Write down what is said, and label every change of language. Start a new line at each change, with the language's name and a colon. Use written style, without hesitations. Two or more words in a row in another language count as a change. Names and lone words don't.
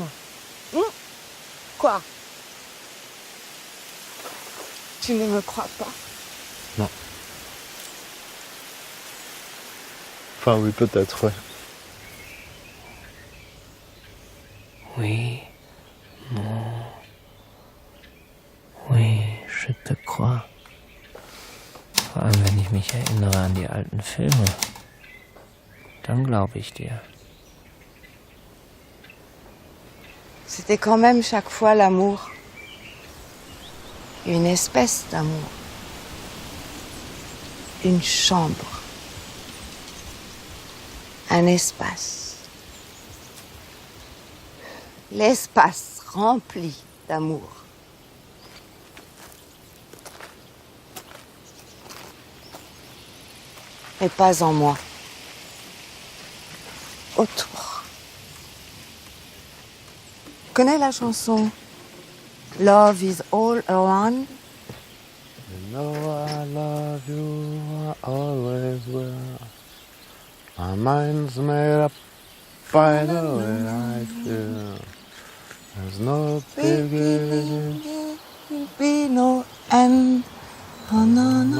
French: Quoi? Tu ne me crois pas? Non. Enfin oui, peut-être, ouais. Oui, non. Oui, je te crois.
German: Vor allem, wenn ich mich erinnere an die alten Filme. Dann glaube ich dir.
French: C'était quand même chaque fois l'amour. Une espèce d'amour. Une chambre. Un espace. L'espace rempli d'amour. Mais pas en moi. Autour. Tu connais la chanson Love is all around?
English: know I love you, I always will. My mind's made up by the way I feel. There's no beginning, be no end. Oh no, no,